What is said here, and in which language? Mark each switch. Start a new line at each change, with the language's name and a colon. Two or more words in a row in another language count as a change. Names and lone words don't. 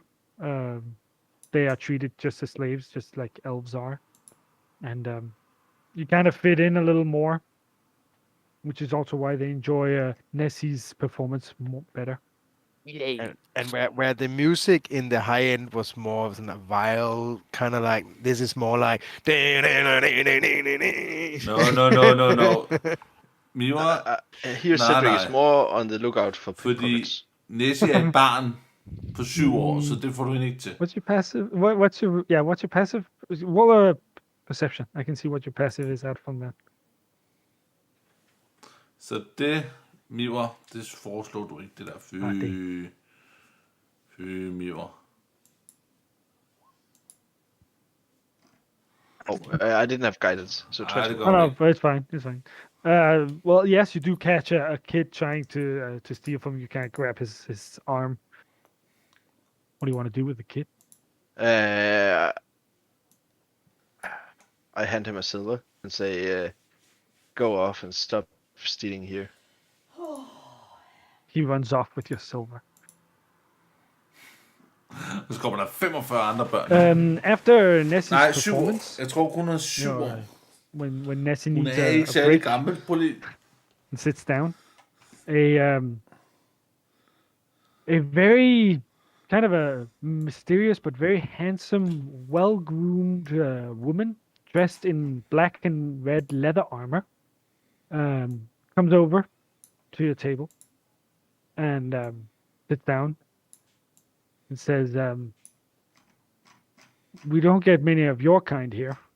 English: They are treated just as slaves, just like elves are, and you kind of fit in a little more, which is also why they enjoy Nessie's performance better. Yay. And where the music in the high end was more of a vile kind of like, this is more like. No. Mira, here
Danish: Nej,
English: Cedric
Danish: nej.
English: is more on the lookout for
Danish: fordi
English: pickpockets.
Danish: Nessie er et barn på 7 år, så det får du hende ikke til.
English: What's your passive? What's your passive? Roll a perception. I can see what your passive is out from that.
Danish: Så det Miver, det foreslår du ikke, det der. Fy, Ah, det. Miver.
English: Oh, I didn't have guidance, so Ah, 20.
Danish: det går
English: Oh, no,
Danish: ikke.
English: it's fine. It's fine. Well, yes, you do catch a kid trying to steal from you. You can't grab his arm. What do you want to do with the kid? I hand him a silver and say, go off and stop stealing here. He runs off with your silver.
Danish: Så kommer der 45 andre børn.
English: After Nessie's
Danish: Nej, 7 år.
English: performance,
Danish: Jeg tror kun hun er 7 år.
English: when Nessie
Danish: Hun
English: needs
Danish: er
English: a
Danish: ikke særlig
English: break
Danish: gammel. Prøv lige.
English: and sits down, a very kind of a mysterious but very handsome, well-groomed woman dressed in black and red leather armor comes over to your table and sits down and says, we don't get many of your kind here.